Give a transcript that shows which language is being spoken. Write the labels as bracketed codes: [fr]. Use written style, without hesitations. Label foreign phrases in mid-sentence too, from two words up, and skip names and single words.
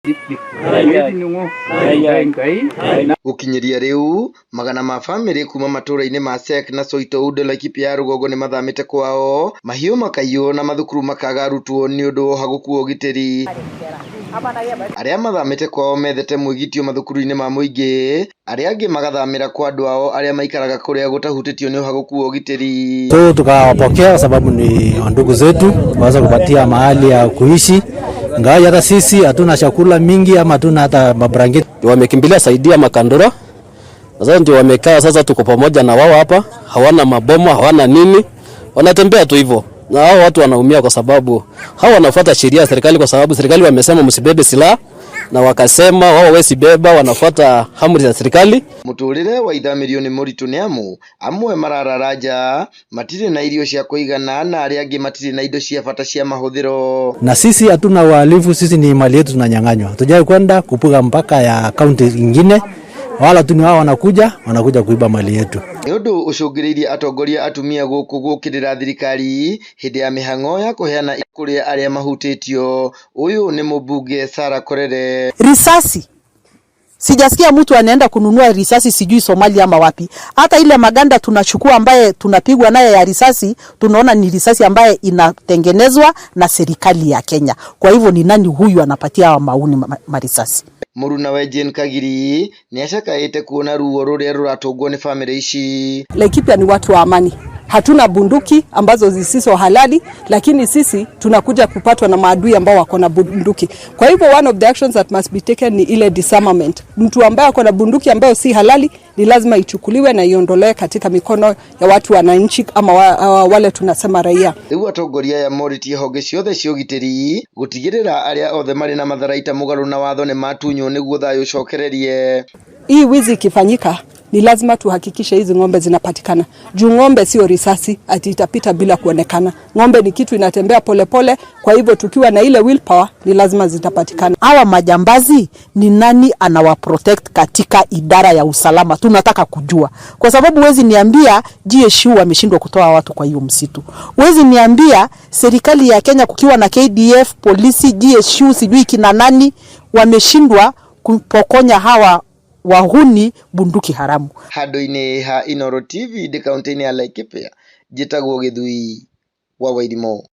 [ki] Gukinyiria riu magana ma family kuma matũra-inĩ ma Sek na Soito Laikipia ya Rugongo ni mathamĩte kwao, mahiũ makaiywo na mathukuru makaga arutwo ni ũndũ wa ũhaguku wa ũgitĩri. Arĩa mathamĩte kwao methete mwĩgitio mathukuru-inĩ ma mũingĩ, arĩa angĩ magathamĩra kwa andũ ao arĩa maikaraga kũrĩa gũtahutĩtio ni ũhaguku wa ũgitĩri. [sw] Tukawapokea kwa sababu ni ndugu zetu, waweza kupatia mahali ya kuishi. Ingawa hata sisi hatuna chakula mingi ama hatuna hata mabrangeti. Wamekimbilia saidia Makandora. Sasa ndio wamekaa, sasa tuko pamoja na wao hapa. Hawana mabomu, hawana nini. Wanatembea tu hivyo. Na hao watu wanaumia kwa sababu hao wanafuata sheria ya serikali, kwa sababu serikali wamesema msibebe silaha na wakasema wao hawezi beba, wanafuata amri za serikali. [ki] Muturire wa ithamĩrio nĩ mũritũ nĩ amu amwe marararaja matirĩ na irio cia kũigana na arĩa angĩ matirĩ na indo cia bata cia mahũthĩro. [sw] Na sisi hatuna uhalifu, sisi ni mali yetu tunanyang'anywa. Tujai kwenda kupiga mpaka ya kaunti nyingine, wala tu ni wao wanakuja kuiba mali yetu. [ki] Nĩ ũndũ ũcũngĩrĩirie atongoria atumia gũkũ gũkĩrĩra thirikari hĩndĩ ya mĩhang'o ya kũheana kũrĩ arĩa mahutĩtio. Ũyũ nĩ mũmbunge Sarah Korere. [sw] Risasi, sijasikia mtu anaenda kununua risasi sijui Somalia ama wapi. Hata ile maganda tunachukua ambaye tunapigwa naye ya risasi, tunaona ni risasi ambaye inatengenezwa na serikali ya Kenya. Kwa hivyo ni nani huyu anapatia hawa mauni marisasi? [ki] Muruna wa Jane Kagiri ni ashakaĩte kuona ruo rũrĩa rũratũngwo nĩ family ici. [sw] Laikipia ni watu wa amani. Hatuna bunduki ambazo zisizo halali, lakini sisi tunakuja kupatwa na maadui ambao wako na bunduki. Kwa hivyo [en] one of the actions that must be taken [sw] ni ile disarmament. Mtu ambaye ako na bunduki ambayo si halali ni lazima ichukuliwe na iondolewe katika mikono ya watu wananchi ama wale tunasema raia. [ki] Rĩu atongoria ya moritie honge ciothe cia ũgitĩri gũtigĩrĩra arĩa othe marĩ na matharaita mũgarũ na watho nĩ matunywo nĩguo thayũ ũcokererie. [sw] Hii wizi ikifanyika ni lazima tuhakikishe hizi ng'ombe zinapatikana. Juu ng'ombe sio risasi ati itapita bila kuonekana. Ng'ombe ni kitu inatembea polepole, kwa hivyo tukiwa na ile willpower ni lazima zitapatikana. Hawa majambazi ni nani anawaprotect katika idara ya usalama? Tunataka kujua. Kwa sababu huwezi niambia GSU wameshindwa kutoa watu kwa hiyo msitu. Huwezi niambia serikali ya Kenya kukiwa na KDF, polisi, GSU, sijui kina nani wameshindwa kupokonya hawa wahuni bunduki haramu. [ki] Handũ-inĩ ha Inooro TV kaunti-inĩ ya Laikipia, njĩtagwo Gĩthui wa Wairimo.